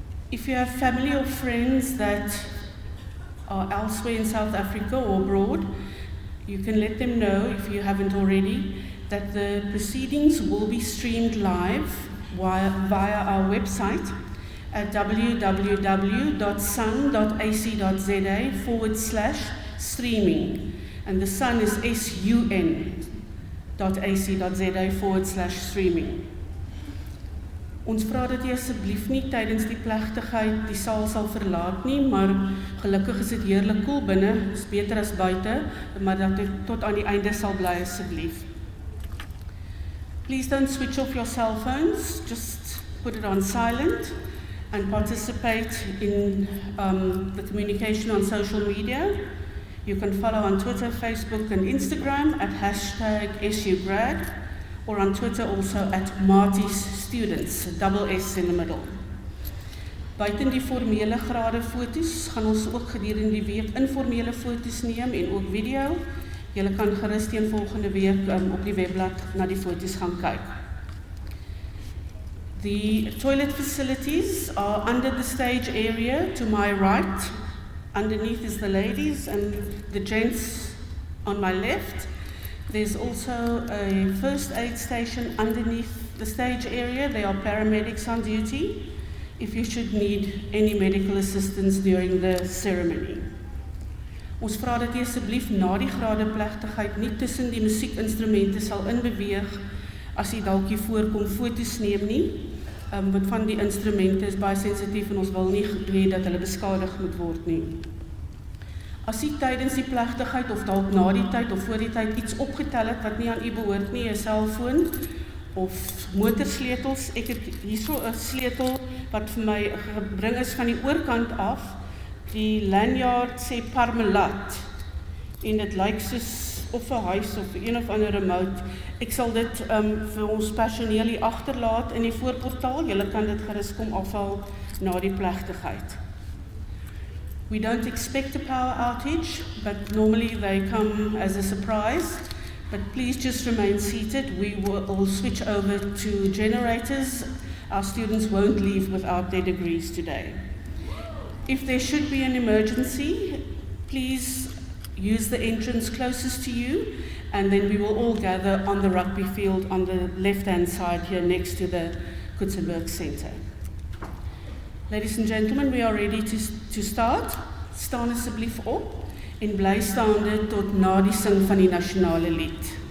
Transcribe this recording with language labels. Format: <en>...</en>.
<en>If you have family or friends that are elsewhere in South Africa or abroad, you can let them know, if you haven't already, that the proceedings will be streamed live via our website at www.sun.ac.za/streaming. And the Sun is sun.ac.za/streaming.</en> <af>Ons vra dat jy asseblief nie tydens die plegtigheid die saal sal verlaat nie, maar gelukkig is dit heerlik koel binne, is beter as buite, maar dat jy tot aan die einde sal bly asseblief.</af> <en>Please don't switch off your cell phones, just put it on silent and participate in the communication on social media. You can follow on Twitter, Facebook and Instagram at #SUGrad or on Twitter also at Marty's Students, double S in the middle.</en> <af>Buiten die formele grade foto's gaan ons ook gedurende die week informele foto's neem en ook video. Julle kan gerus teen volgende week op die webblad na die foto's gaan kyk.</af> <en>The toilet facilities are under the stage area to my right. Underneath is the ladies and the gents on my left. There's also a first aid station underneath the stage area. There are paramedics on duty if you should need any medical assistance during the ceremony.</en> <af>Ons vra dat jy asseblief na die gradeplegtigheid nie tussen die musiekinstrumente sal inbeweeg as jy dalk hier voorkom foto's neem nie. Want van die instrumente is baie sensitief en ons wil nie hê dat hulle beskadig moet word nie. As jy tydens die plegtigheid of dalk na die tyd of voor die tyd iets opgetel het wat nie aan u behoort nie, 'n selfoon of motorsleutels, ek het hierso 'n sleutel wat vir my gebring is van die oorkant af. Die lanyard sê Parmalat en dit lyk soos of 'n huis of een of ander remote. Ek sal dit vir ons personeel hier agterlaat in die voorportaal. Julle kan dit gerus kom afhaal na die plegtigheid.</af> <en>We don't expect a power outage, but normally they come as a surprise. But please just remain seated. We will all switch over to generators. Our students won't leave without their degrees today. If there should be an emergency, please use the entrance closest to you, and then we will all gather on the rugby field on the left-hand side here next to the Kutzenberg Center. Ladies and gentlemen, we are ready to start.</en> <af>Staan asseblief op en bly staande tot na die sing van die nasionale lied.</af>